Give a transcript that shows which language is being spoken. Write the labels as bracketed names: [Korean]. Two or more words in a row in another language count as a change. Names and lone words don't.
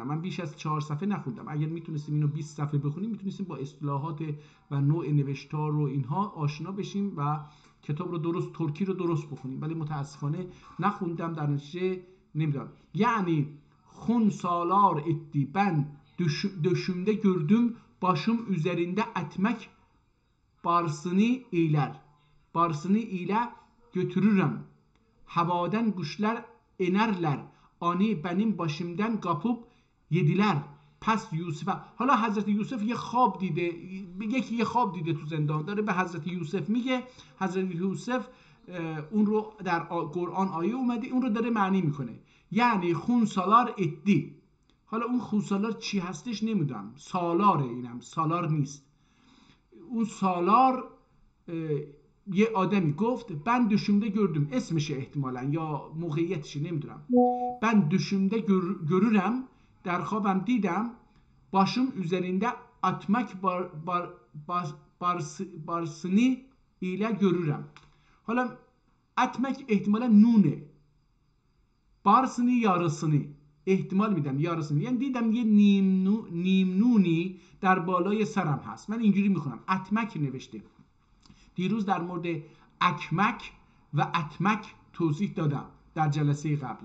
[Persian] من بیش از 4 صفحه نخوندم. اگر میتونستیم اینو 20 صفحه بخونیم، میتونستیم با اصطلاحات و نوع نوشتار و اینها آشنا بشیم و کتاب رو درست، ترکی رو درست بخونیم. ولی متاسفانه نخوندم، در نتیجه نمیدونم. [Turkish] یعنی خون سالار etti ben döşümde gördüm başım üzerinde etmek barsını ile götürürüm. Havadan kuşlar inerler. Ani benim başımdan kapıp yediler. [Persian] پس یوسف. حالا حضرت یوسف یه خواب دیده، یه خواب دیده تو زندان، داره به حضرت یوسف میگه. حضرت یوسف اون رو در قرآن آیه اومده، اون رو داره معنی میکنه. یعنی خون سالار ادی. حالا اون خون سالار چی هستش نمیدونم. سالاره، اینم سالار نیست. اون سالار یه آدمی گفت [Turkish] ben düşümde gördüm، [Persian] اسمشه احتمالا یا موقعیتشه نمیدونم. [Turkish] ben düşümde görürüm، [Persian] در خوابم دیدم، [Turkish] başım üzerinde atmak barsını ile görürüm. [Persian] حالا atmak احتمالا نونه، [Turkish] barsını yarısını [Persian] احتمال میدم yarısını، یعنی دیدم یه نیم نونی در بالای سرم هست. من اینجوری میخونم. اتمک نوشته. دیروز در مورد اکمک و اتمک توضیح دادم در جلسه قبلی.